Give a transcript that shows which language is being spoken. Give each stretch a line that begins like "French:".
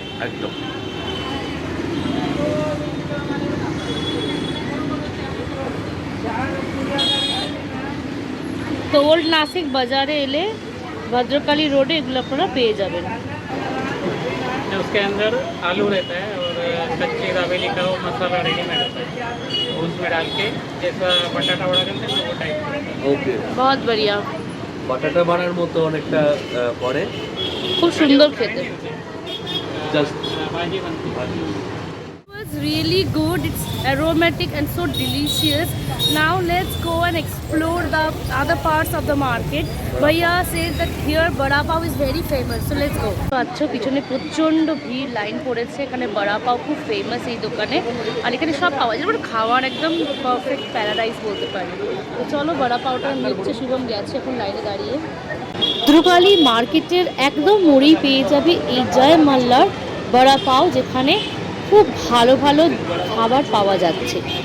Bangla: একদম। তো ওল্ড নাসিক বাজারে এলে ভদ্রকালী रोडे এগুলো আপনারা পেয়ে যাবেন।
Hindi: उसके अंदर आलू रहता है और कच्चे दाबेली का वो मसाला रेडीमेड होता है, वो उसमें डाल के जैसा बटाटा वड़ा करते हैं ना, वो टाइप।
English: okay,
Hindi: बहुत बढ़िया,
Bangla: বাটাটা বানার মতো অনেকটা পরে খুব সুন্দর খেতে।
English: just
Hindi: भाजी बनती है।
English: It was really good. It's aromatic and so delicious. Now let's go and explore the other parts of the market. Bhaiya says that here bada pav is very famous, so let's go.
Bangla: আচ্ছা, পিছনে প্রচন্ড ভিড়, line পড়েছে। এখানে বড়া পাও খুব famous এই দোকানে, আর এখানে সব পাওয়া যায়, মানে খাওয়ার একদম পারফেক্ট প্যারাডাইস বলতে পারি। তো চলো, বড়া পাওটা নিচ্ছে, শুভম গেছে এখন লাইনে দাঁড়িয়ে। দ্রুকালি মার্কেটের একদম মোড়েই পেয়ে যাবে এই জয় মাল্লার বড়া পাও, যেখানে খুব ভালো ভালো খাবার পাওয়া যাচ্ছে।